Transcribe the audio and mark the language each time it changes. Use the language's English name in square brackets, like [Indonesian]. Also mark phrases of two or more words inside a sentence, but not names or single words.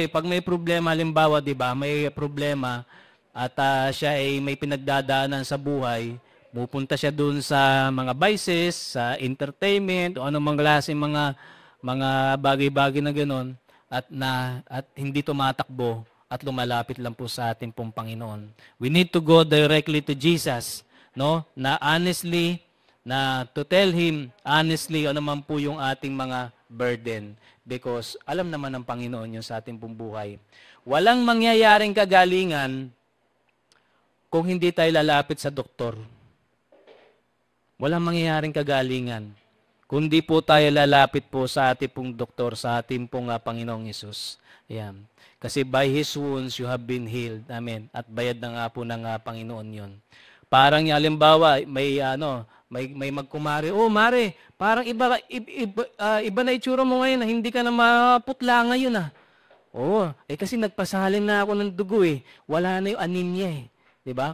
[Filipino] Pag may problema, halimbawa, di ba, may problema at siya ay may pinagdadaanan sa buhay, pupunta siya doon sa mga vices, sa entertainment, o anumang klase mga bagay-bagay na ganoon at hindi tumatakbo at lumalapit lang po sa ating pong Panginoon. [English] We need to go directly to Jesus, no? [Filipino] Na honestly, na [English] to tell Him honestly [Filipino] ano man po yung ating mga burden because alam naman ng Panginoon yun sa ating pong buhay. Walang mangyayaring kagalingan kung hindi tayo lalapit sa doktor. Walang mangyayaring kagalingan kundi po tayo lalapit po sa ating pong doktor, sa ating pong Panginoong Hesus. Ayan. [English] Kasi by His wounds you have been healed. [Filipino] Amen. At bayad na nga po ng Panginoon yun. Parang halimbawa, may magkumari, mare, parang iba na itsura mo ngayon, hindi ka na maputla ngayon kasi nagpasalin na ako ng dugo wala na yung anemia 'di ba?